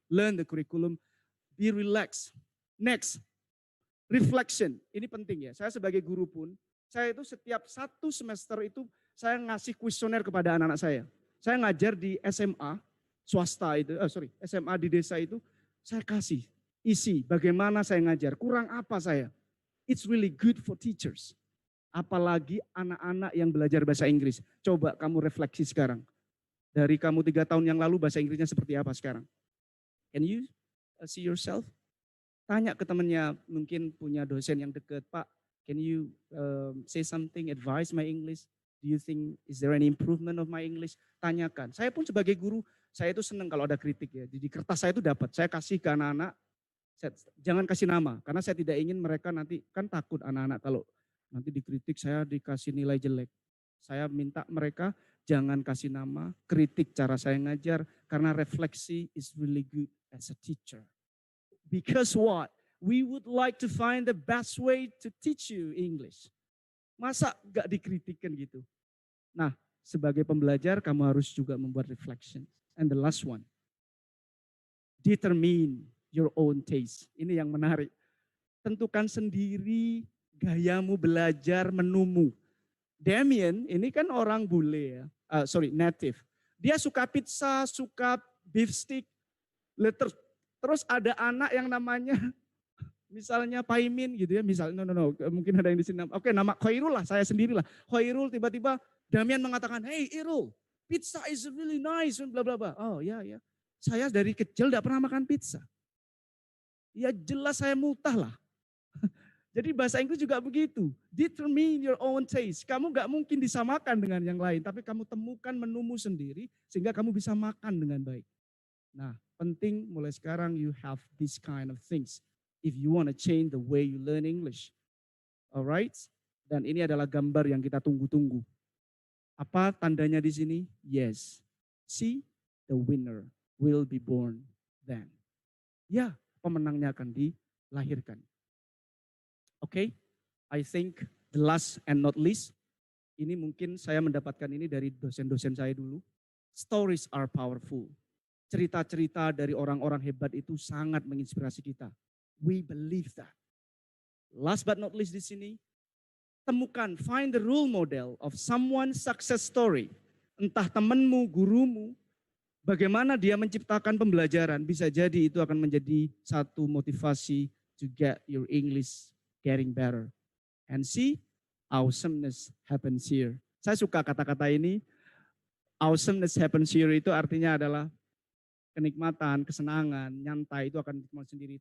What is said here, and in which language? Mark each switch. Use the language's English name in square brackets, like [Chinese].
[English] Learn the curriculum, be relaxed. Next, reflection. [Indonesian] Ini penting ya. Saya sebagai guru pun Saya itu setiap 1 semester itu saya ngasih kuesioner kepada anak-anak saya. Saya ngajar di SMA swasta itu, SMA di desa itu, saya kasih isi bagaimana saya ngajar, kurang apa saya. [English] It's really good for teachers. [Indonesian] Apalagi anak-anak yang belajar bahasa Inggris. Coba kamu refleksi sekarang. Dari kamu 3 tahun yang lalu bahasa Inggrisnya seperti apa sekarang? [English] Can you see yourself? [Indonesian] Tanya ke temannya, mungkin punya dosen yang dekat, Pak, [English] can you say something, advise my English? Do you think, is there any improvement of my English? [Indonesian] Tanyakan. Saya pun sebagai guru, saya itu senang kalau ada kritik ya. Di kertas saya itu dapat, saya kasih ke anak-anak, jangan kasih nama, karena saya tidak ingin mereka nanti, kan takut anak-anak kalau nanti dikritik saya dikasih nilai jelek. Saya minta mereka jangan kasih nama, kritik cara saya ngajar, karena refleksi [English] is really good as a teacher. Because what? We would like to find the best way to teach you English. [Indonesian] Masa gak dikritikkan gitu? Nah, sebagai pembelajar kamu harus juga membuat reflection. [English] And the last one, determine your own taste. [Indonesian] Ini yang menarik. Tentukan sendiri gayamu belajar menumu. Damien ini kan orang bule ya, native. Dia suka pizza, suka beef stick. Terus ada anak yang namanya misalnya Paimin gitu ya, misalnya no, mungkin ada yang di sini. Oke, nama Khairul lah, saya sendirilah. Khairul tiba-tiba Damian mengatakan, [English] "Hey Irul, pizza is really nice," [Indonesian] bla bla bla. Oh ya. Saya dari kecil tidak pernah makan pizza. Ya jelas saya mutah lah. Jadi bahasa Inggris juga begitu. [English] Determine your own taste. [Indonesian] Kamu gak mungkin disamakan dengan yang lain, tapi kamu temukan menumu sendiri sehingga kamu bisa makan dengan baik. Nah, penting mulai sekarang [English] you have this kind of things if you want to change the way you learn English. Alright? [Indonesian] Dan ini adalah gambar yang kita tunggu-tunggu. Apa tandanya di sini? Yes. [English] See, the winner will be born then. [Indonesian] Ya, pemenangnya akan dilahirkan. Oke, [English] I think the last and not least, [Indonesian] ini mungkin saya mendapatkan ini dari dosen-dosen saya dulu. [English] Stories are powerful. [Indonesian] Cerita-cerita dari orang-orang hebat itu sangat menginspirasi kita. [English] We believe that. Last but not least [Indonesian] di sini, temukan, [English] find the role model of someone's success story. [Indonesian] Entah temanmu, gurumu, bagaimana dia menciptakan pembelajaran, bisa jadi itu akan menjadi satu motivasi [English] to get your English getting better. And see, awesomeness happens here. [Indonesian] Saya suka kata-kata ini. [English] Awesomeness happens here [Indonesian] itu artinya adalah kenikmatan, kesenangan, nyantai itu akan ditemukan sendiri.